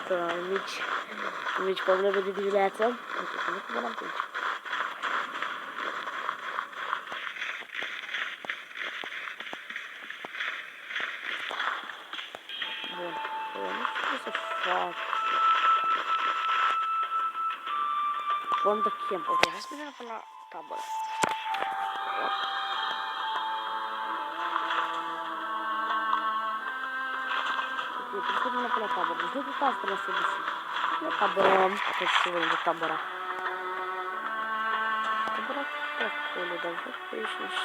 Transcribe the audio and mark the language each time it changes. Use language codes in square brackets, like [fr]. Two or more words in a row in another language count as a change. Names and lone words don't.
[ro] Mici probleme de dimineață. Nu că n-am aici. Bun, nu știu ce să fac. [en] From the camp. [ro] Ok, hai să mergem până la tabără. Ok, trebuie să mergem până la tabără. Deci nu cred că asta trebuie să găsim. La tabără, trebuie să vedem de tabăra. Tabăra acolo, dar văd că ești niște...